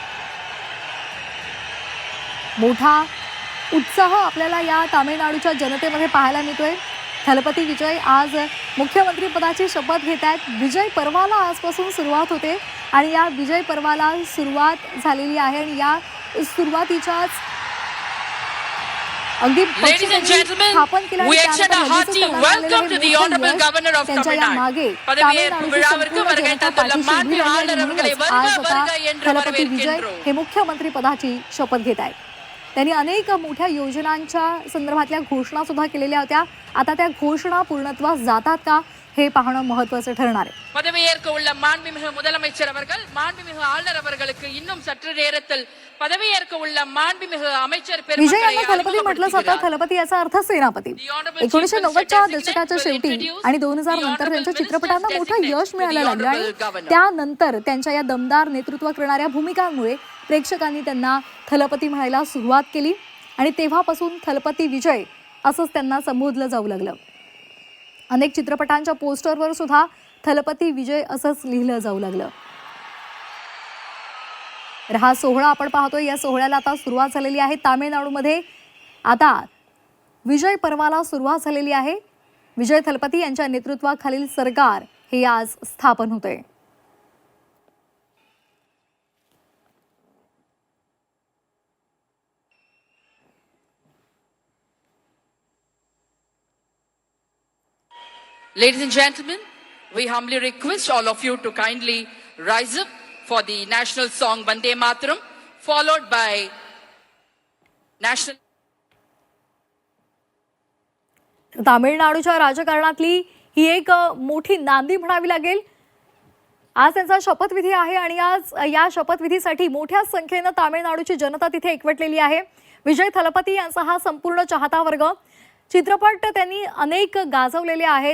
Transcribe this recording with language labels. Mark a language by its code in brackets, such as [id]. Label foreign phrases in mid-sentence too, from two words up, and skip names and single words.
[mr] मोठा उत्साह आपल्याला या तामिळनाडूच्या जनतेमध्ये पाहायला मिळतोय. थलपती विजय आज मुख्यमंत्रीपदाची शपथ घेत आहेत. विजय पर्वाला आजपासून सुरुवात होते आणि या विजय पर्वाला सुरुवात झालेली आहे आणि या सुरुवातीच्याच [en] Ladies and gentlemen, we extend a hearty welcome to the Honorable Governor of Tamil Nadu. [ta] பதவியேற்பு விழாவிற்கு வருகை தந்துள்ள மாண்பு ஆளுநர் அவர்களை வருக வருக என்று வரவேற்கின்றோம். [mr] हे मुख्यमंत्री पदाची शपथ घेत आहेत. त्यांनी अनेक मोठ्या योजनांच्या संदर्भातल्या घोषणा सुद्धा केलेल्या होत्या. आता त्या घोषणा पूर्णत्वास जातात का हे पाहणं महत्त्वाचं ठरणार आहे. [ta] பதவியேற்க உள்ள மாண்புமிகு முதலமைச்சர் அவர்கள் மாண்புமிகு ஆளுநர் அவர்களுக்கு இன்னும் சற்று நேரத்தில் பதவியேற்க உள்ள மாண்புமிகு அமைச்சர் [mr] विजय यांना थलपती म्हटलं जातं. थलपती याचा अर्थ सेनापती. 1990च्या दशकाच्या शेवटी आणि 2000 नंतर त्यांच्या चित्रपटांना मोठं यश मिळायला लागलं आणि त्यानंतर त्यांच्या या दमदार नेतृत्व करणाऱ्या भूमिकांमुळे प्रेक्षकांनी त्यांना थलपती म्हणायला सुरुवात केली आणि तेव्हापासून थलपती विजय असंच त्यांना संबोधलं जाऊ लागलं. अनेक चित्रपटांच्या पोस्टरवर सुद्धा थलपती विजय असंच लिहिलं जाऊ लागलं. तर हा सोहळा आपण पाहतोय. या सोहळ्याला आता सुरुवात झालेली आहे. तामिळनाडूमध्ये आता विजय पर्वाला सुरुवात झालेली आहे. विजय थलपती यांच्या नेतृत्वाखालील सरकार हे आज स्थापन होते. [en] Ladies and gentlemen, we humbly request all of you to kindly rise up for the national song Vande Mataram, followed by national. [mr] तामिळनाडूच्या राजकारणातली ही एक मोठी नांदी म्हणावी लागेल. आज त्यांचा शपथविधी आहे आणि आज या शपथविधीसाठी मोठ्या संख्येनं तामिळनाडूची जनता तिथे एकवटलेली आहे. विजय थलपती यांचा हा संपूर्ण चाहता वर्ग. चित्रपट त्यांनी अनेक गाजवलेले आहेत.